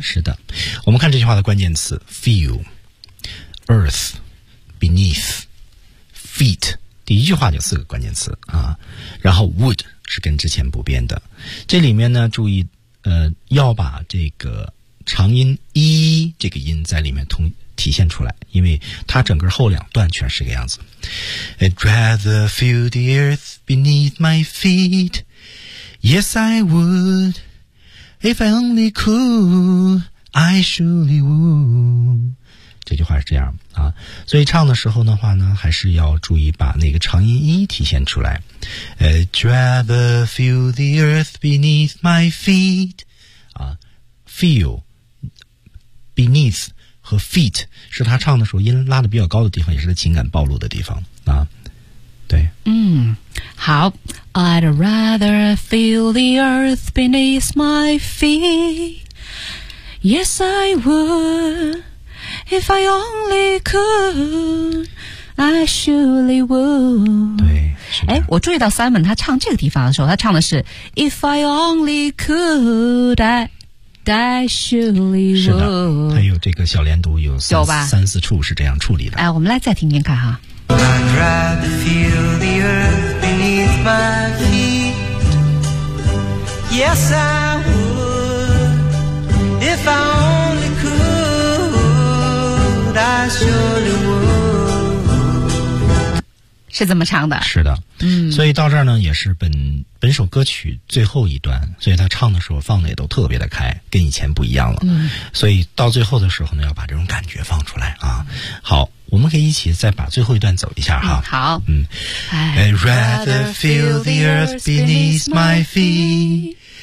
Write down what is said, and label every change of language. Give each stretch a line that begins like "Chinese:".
Chinese: 是的，我们看这句话的关键词
English: Feel Earth beneath feet，
Chinese: 第一句话就四个关键词啊。然后 would 是跟之前不变的，这里面呢注意要把这个长音 e 这个音在里面体现出来，因为它整个后两段全是个样子。
English: I'd rather feel the earth beneath my feet. Yes, I would. If I only could, I surely would.
Chinese: 这句话是这样啊，所以唱的时候的话呢，还是要注意把那个长音一体现出来。
English: I'd rather feel the earth beneath my feet.
Chinese: 啊 feel beneath和 feet 是他唱的时候音拉的比较高的地方，也是他情感暴露的地方啊。对，嗯，好。
English: I'd rather feel the earth beneath my feet. Yes, I would. If I only could, I surely would.
Chinese: 对，哎，我注意到 Simon 他唱这个地方的时候，他唱的是
English: If I only could, I surely would.
Chinese: 是的，还有这个小连读有 三四处是这样处理的。哎，我们来再听听看哈。
English: I'd rather feel the earth beneath my feet. Yes, I would. If I only could, I surely would.
Chinese: 是这么唱的。是的。嗯。所以到这儿呢，也是本首歌曲最后一段，所以他唱的时候放的也都特别的开，跟以前不一样了。嗯，所以到最后的时候呢，要把这种感觉放出来啊。好，我们可以一起再把最后一段走一下哈。嗯，好。嗯。
English: I'd rather feel the earth beneath my feet.